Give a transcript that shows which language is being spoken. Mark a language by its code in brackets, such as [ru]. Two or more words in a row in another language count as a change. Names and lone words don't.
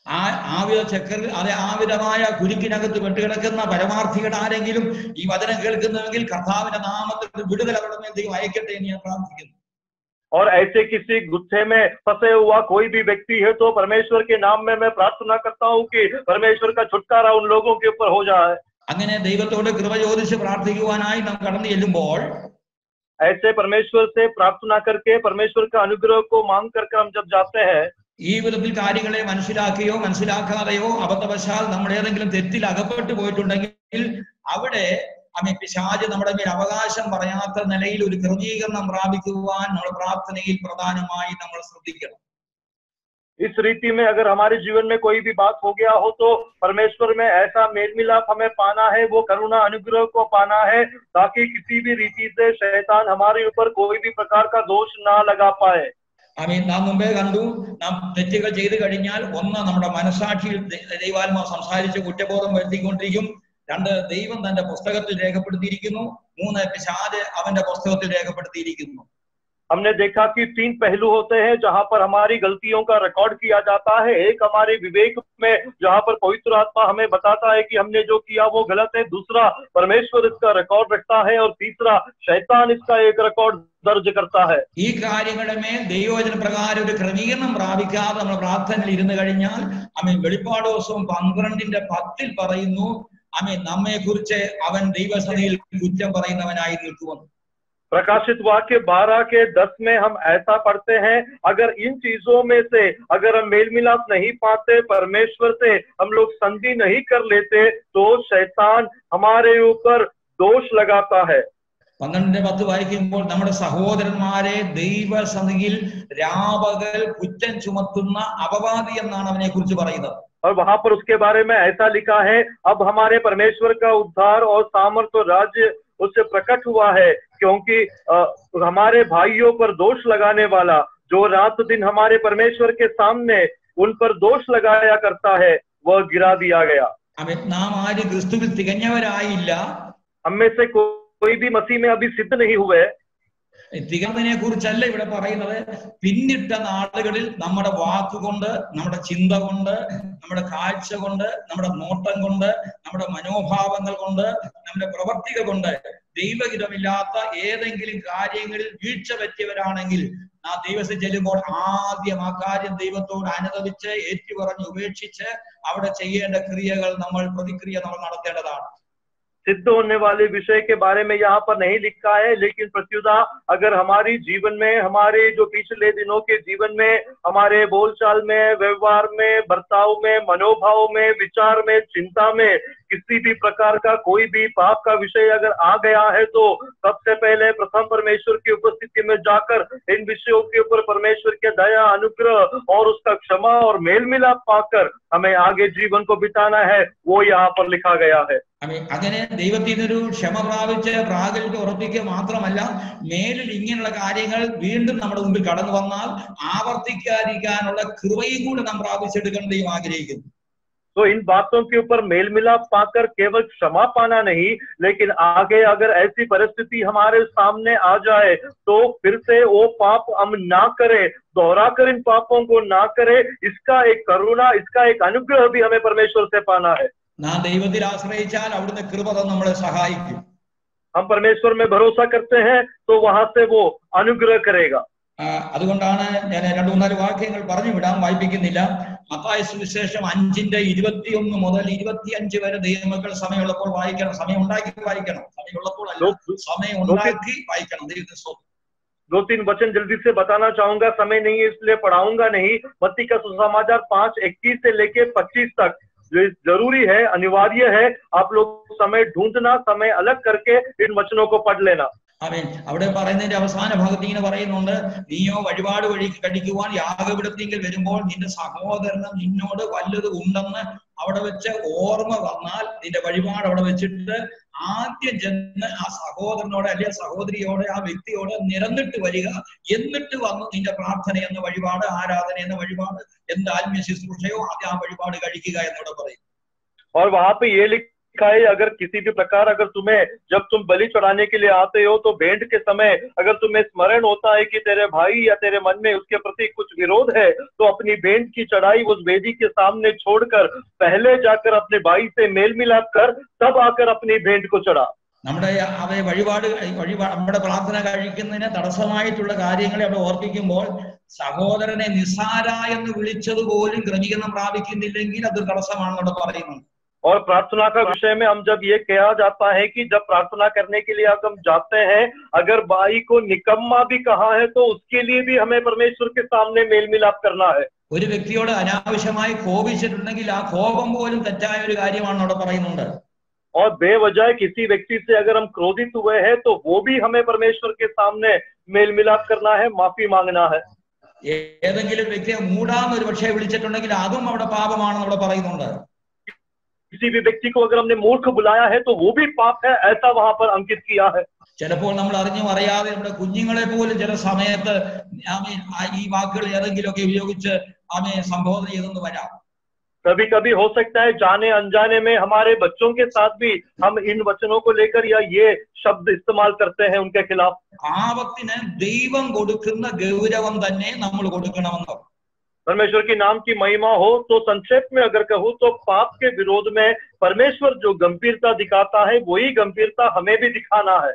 [ml] ആവിധമായ കുരുക്കിനകത്ത് പെട്ടുകിടക്കുന്ന പരമാർത്ഥികൾ ആരെങ്കിലും ഈ വചനം കേൾക്കുന്നുവെങ്കിൽ കർത്താവിന്റെ നാമത്തിൽ വിടുതൽ അവരുടെ മേൽ ദൈവം അയക്കട്ടെ എന്ന് ഞാൻ പ്രാർത്ഥിക്കുന്നു. [hi] और ऐसे किसी गुत्थे में फंसे हुआ कोई भी व्यक्ति है तो परमेश्वर के नाम में मैं प्रार्थना करता हूँ कि परमेश्वर का छुटकारा उन लोगों के ऊपर हो जाए. [ml] അങ്ങനെ ദൈവത്തോട് കൃപ ചോദിച്ച് പ്രാർത്ഥിക്കുവാനായി നാം കടന്നു ചെല്ലുമ്പോൾ [hi] ऐसे परमेश्वर से प्रार्थना करके परमेश्वर का अनुग्रह को मांग करके हम जब जाते हैं, [ml] ഈ വിധത്തിൽ കാര്യങ്ങളെ മനസ്സിലാക്കിയോ മനസ്സിലാക്കാതെയോ അബദ്ധവശാൽ നമ്മൾ ഏതെങ്കിലും തെറ്റിൽ അകപ്പെട്ടു പോയിട്ടുണ്ടെങ്കിൽ അവിടെ പിശാച് നമ്മുടെ മേൽ അവകാശം പറയാത്ത നിലയിൽ ഒരു ക്രമീകരണം പ്രാപിക്കുവാൻ നമ്മൾ പ്രാർത്ഥനയിൽ പ്രധാനമായി നമ്മൾ ശ്രദ്ധിക്കണം. [hi] इस रीति में अगर हमारे जीवन में कोई भी बात हो गया हो तो परमेश्वर में ऐसा मेल मिलाप हमें पाना है, वो करुणा अनुग्रह को पाना है ताकि किसी भी रीति से शैतान हमारे ऊपर कोई भी प्रकार का दोष ना लगा पाए. [ml] നാം മുമ്പേ കണ്ടു, നാം തെറ്റുകൾ ചെയ്തു കഴിഞ്ഞാൽ ഒന്ന് നമ്മുടെ മനസാക്ഷിയിൽ ദൈവാത്മാവ് സംസാരിച്ച് കുറ്റബോധം വരുത്തിക്കൊണ്ടിരിക്കും, രണ്ട് ദൈവം തന്റെ പുസ്തകത്തിൽ രേഖപ്പെടുത്തിയിരിക്കുന്നു, മൂന്ന് പിശാച് അവന്റെ പുസ്തകത്തിൽ രേഖപ്പെടുത്തിയിരിക്കുന്നു. [hi] हमने देखा कि 3 पहलू होते हैं जहां पर हमारी गलतियों का रिकॉर्ड किया जाता है. एक हमारे विवेक में जहां पर पवित्र आत्मा हमें बताता है कि हमने जो किया वो गलत है, दूसरा परमेश्वर इसका रिकॉर्ड रखता है और तीसरा शैतान इसका एक रिकॉर्ड दर्ज करता है. [ml] ഈ കാര്യങ്ങളുടെ മേൽ ദൈവവചന പ്രകാരം ഒരു ക്രമീകരണം പ്രാപിക്കാതെ നമ്മൾ പ്രാർത്ഥനയിൽ ഇരുന്ന് കഴിഞ്ഞാൽ വെളിപ്പാട് ദിവസവും 12:10 പറയുന്നു, നമ്മെ കുറിച്ച് അവൻ ദൈവസന്നിധിയിൽ കുറ്റം പറയുന്നവനായി നിൽക്കുമെന്ന്. [hi] प्रकाशित वाक्य 12:10 में हम ऐसा पढ़ते हैं, अगर इन चीजों में से अगर हम मेल मिलाप नहीं पाते, परमेश्वर से हम लोग संधि नहीं कर लेते तो शैतान हमारे ऊपर दोष लगाता है. [ml] 12:10 വായിക്കുമ്പോൾ നമ്മുടെ സഹോദരന്മാരെ ദൈവസന്നിധിയിൽ രാപകൽ കുറ്റം ചുമത്തുന്ന അപവാദി എന്നാണ് അവനെ കുറിച്ച് പറയുന്നത്. [hi] और वहां पर उसके बारे में ऐसा लिखा है, अब हमारे परमेश्वर का उद्धार और सामर्थ और राज्य उससे प्रकट हुआ है, क्योंकि हमारे भाइयों पर दोष लगाने वाला जो रात दिन हमारे परमेश्वर के सामने उन पर दोष लगाया करता है वह गिरा दिया गया. [ml] നാം ആരും ക്രിസ്തുവിൽ തികഞ്ഞവരായില്ല. [hi] हम में से कोई भी मसीह में अभी सिद्ध नहीं हुए. [ml] തികഞ്ഞതിനെ കുറിച്ചല്ല ഇവിടെ പറയുന്നത്. പിന്നിട്ട നാളുകളിൽ നമ്മുടെ വാക്കുകൊണ്ട്, നമ്മുടെ ചിന്ത കൊണ്ട്, നമ്മുടെ കാഴ്ച കൊണ്ട്, നമ്മുടെ നോട്ടം കൊണ്ട്, നമ്മുടെ മനോഭാവങ്ങൾ കൊണ്ട്, നമ്മുടെ പ്രവർത്തികൾ കൊണ്ട് ദൈവഹിതമില്ലാത്ത ഏതെങ്കിലും കാര്യങ്ങളിൽ വീഴ്ച പറ്റിയവരാണെങ്കിൽ ആ ദൈവത്തിൽ ചെല്ലുമ്പോൾ ആദ്യം ആ കാര്യം ദൈവത്തോട് അനുദപിച്ച് ഏറ്റുപറഞ്ഞ് ഉപേക്ഷിച്ച് അവിടെ ചെയ്യേണ്ട ക്രിയകൾ പ്രതിക്രിയ നമ്മൾ നടത്തേണ്ടതാണ്. [hi] सिद्ध होने वाले विषय के बारे में यहाँ पर नहीं लिखा है, लेकिन प्रत्युदा अगर हमारी जीवन में, हमारे जो पिछले दिनों के जीवन में, हमारे बोलचाल में, व्यवहार में, बर्ताव में, मनोभाव में, विचार में, चिंता में किसी भी प्रकार का कोई भी पाप का विषय अगर आ गया है तो सबसे पहले प्रथम परमेश्वर की उपस्थिति में जाकर इन विषयों के ऊपर परमेश्वर के दया, अनुग्रह और उसका क्षमा और मेल मिलाप पाकर हमें आगे जीवन को बिताना है, वो यहाँ पर लिखा गया है। [ml] അങ്ങനെ ദൈവത്തിനൊരു ക്ഷമ പ്രാപിച്ച് പ്രാഗൽഭ്യം ഉറപ്പിക്കുക മാത്രമല്ല, മേലിൽ ഇങ്ങനെയുള്ള കാര്യങ്ങൾ വീണ്ടും നമ്മുടെ മുമ്പിൽ കടന്നു വന്നാൽ ആവർത്തിക്കാതിരിക്കാനുള്ള കൃപയും കൂടെ നാം പ്രാപിച്ചെടുക്കാൻ ദൈവം ആഗ്രഹിക്കുന്നു. [hi] तो इन बातों के ऊपर मेल मिलाप पाकर केवल क्षमा पाना नहीं, लेकिन आगे अगर ऐसी परिस्थिति हमारे सामने आ जाए तो फिर से वो पाप हम ना करें, दोहरा कर इन पापों को ना करें, इसका एक करुणा, इसका एक अनुग्रह भी हमें परमेश्वर से पाना है। [ml] നാം ദൈവത്തിൽ ആശ്രയിച്ചാൽ അവിടുന്ന് കൃപ നമ്മളെ സഹായിക്കും. [hi] हम परमेश्वर में भरोसा करते हैं तो वहां से वो अनुग्रह करेगा। [ml] അതുകൊണ്ടാണ് ഞാൻ 2-3 വാക്യങ്ങൾ പറഞ്ഞു വിടാം, വായിപ്പിക്കുന്നില്ല. മത്തായി സുവിശേഷം 5:21 മുതൽ 25 വരെ ദൈവമക്കൾ സമയമുള്ളപ്പോൾ വായിക്കണം. സമയം ഉണ്ടാക്കി വായിക്കണം, സമയമുള്ളപ്പോൾ അല്ല, സമയം ഉണ്ടാക്കി വായിക്കണം. ദൈവത്തെ സ്തോത്രം. [hi] 2-3 वचन जल्दी से बताना चाहूंगा, समय नहीं है इसलिए पढ़ाऊंगा नहीं। मत्ती का सुसमाचार 5:21 से लेके 25 तक जरूरी है, अनिवार्य है। आप लोग समय ढूंढना, समय अलग करके इन वचनों को पढ़ लेना। [ml] ആമേൻ. അവിടെ പറയുന്നതിന്റെ അവസാന ഭാഗത്ത് ഇങ്ങനെ പറയുന്നുണ്ട്, നീയോ വഴിപാട് വഴി കഴിക്കുവാൻ യാഗപീഠത്തിങ്കിൽ വരുമ്പോൾ നിന്റെ സഹോദരന് നിന്നോട് വല്ലത് ഉണ്ടെന്ന് അവിടെ വെച്ച് ഓർമ്മ വന്നാൽ നിന്റെ വഴിപാട് അവിടെ വെച്ചിട്ട് ആദ്യം ചെന്ന് ആ സഹോദരനോട് അല്ലെങ്കിൽ സഹോദരിയോട് ആ വ്യക്തിയോട് നിരന്നിട്ട് വരിക. എന്നിട്ട് വന്ന് നിന്റെ പ്രാർത്ഥന എന്ന വഴിപാട്, ആരാധന എന്ന വഴിപാട്, എന്ത് ആത്മീയ ശുശ്രൂഷയോ അത് ആ വഴിപാട് കഴിക്കുക എന്നോട് പറയും. [hi] और वहां पे ये लिखा है, अगर किसी भी प्रकार अगर तुम्हें जब तुम बलि चढ़ाने के लिए आते हो तो भेंट के समय अगर तुम्हें स्मरण होता है कि तेरे भाई या तेरे मन में उसके प्रति कुछ विरोध है तो अपनी भेंट की चढ़ाई उस वेदी के सामने छोड़कर पहले जाकर अपने भाई से मेल मिलाप कर तब आकर अपनी भेंट को चढ़ा। [ml] നമ്മുടെ നമ്മുടെ പ്രാർത്ഥന കഴിക്കുന്നതിന് തടസ്സമായിട്ടുള്ള കാര്യങ്ങളെ അവിടെ ഓർപ്പിക്കുമ്പോൾ സഹോദരനെ നിസാര എന്ന് വിളിച്ചത് പോലും ക്രമീകരണം പ്രാപിക്കുന്നില്ലെങ്കിൽ അത് തടസ്സമാണെന്നവിടെ പറയുന്നുണ്ട്. [hi] और प्रार्थना का विषय में हम जब ये कहा जाता है कि जब प्रार्थना करने के लिए हम जाते हैं, अगर भाई को निकम्मा भी कहा है तो उसके लिए भी हमें परमेश्वर के सामने मेल मिलाप करना है। [ml] ഒരു വ്യക്തിയോട് അനാവശ്യമായി കോപിച്ചിട്ടുണ്ടെങ്കിൽ ആ കോപം പോലും തെറ്റായ ഒരു കാര്യമാണെന്ന് അവിടെ പറയുന്നുണ്ട്. [hi] और बेवजह किसी व्यक्ति से अगर हम क्रोधित हुए हैं तो वो भी हमें परमेश्वर के सामने मेल मिलाप करना है, माफी मांगना है। [ml] ഏതെങ്കിലും വ്യക്തിയെ മൂടാന്ന് ഒരു പക്ഷേ വിളിച്ചിട്ടുണ്ടെങ്കിൽ അതും അവിടെ പാപമാണെന്ന് അവിടെ പറയുന്നുണ്ട്. [hi] किसी भी व्यक्ति को अगर हमने मूर्ख बुलाया है तो वो भी पाप है, ऐसा वहां पर अंकित किया है। [ml] ചിലപ്പോൾ നമ്മൾ അറിഞ്ഞും അറിയാതെ നമ്മുടെ കുഞ്ഞുങ്ങളെ പോലും ചില സമയത്ത് ഈ വാക്കുകൾ ഏതെങ്കിലുമൊക്കെ ഉപയോഗിച്ച് സംബോധന ചെയ്തെന്ന് വരാം. [hi] कभी कभी हो सकता है जाने अनजाने में हमारे बच्चों के साथ भी हम इन वचनों को लेकर या ये शब्द इस्तेमाल करते हैं उनके खिलाफ। [ml] പാപത്തിന് ദൈവം കൊടുക്കുന്ന ഗൗരവം തന്നെ നമ്മൾ കൊടുക്കണമെന്നോ. [hi] परमेश्वर के नाम की महिमा हो तो संक्षेप में अगर कहूँ तो पाप के विरोध में परमेश्वर जो गंभीरता दिखाता है वही गंभीरता हमें भी दिखाना है।